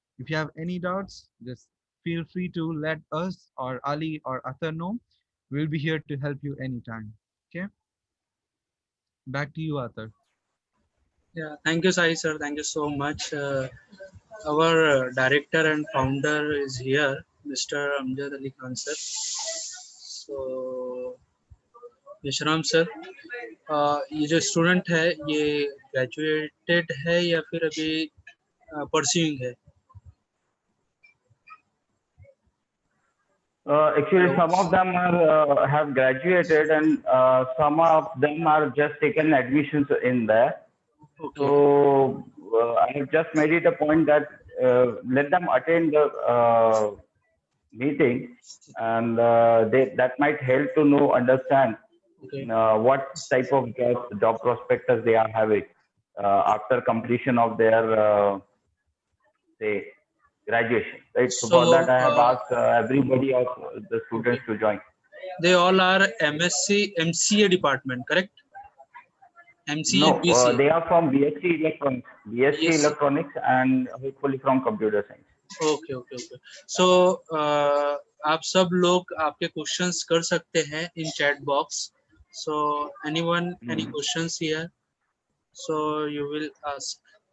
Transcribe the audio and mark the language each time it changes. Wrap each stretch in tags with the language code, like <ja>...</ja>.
<en>If you have any doubts, just feel free to let us or Ali or Athar know. We'll be here to help you anytime. Okay, back to you, Athar. Yeah, thank you, Sai sir. Thank you so much. Our director and founder is here, Mr. Amjad Ali Khan sir.</en> <hi>So, विश्राम sir, ये जो student है ये graduated है या फिर अभी pursuing है?</hi> <en>Actually, some of them are have graduated, and some of them are just taken admissions in there. Okay. So I have just made it a point that let them attend the meeting, and that might help to know, understand Okay. what type of job prospectus they are having after completion of their say graduation, right? So for that, I have asked everybody of the students to join. They all are MSc, MCA department, correct? MCA, No, BCA. they are from BSc Electronics, Electronics, and hopefully from Computer Science.</en> <hi>Okay okay okay so आप सब लोग आपके questions कर सकते हैं</hi> <en>In chat box. So anyone any questions here, so you will ask.</en>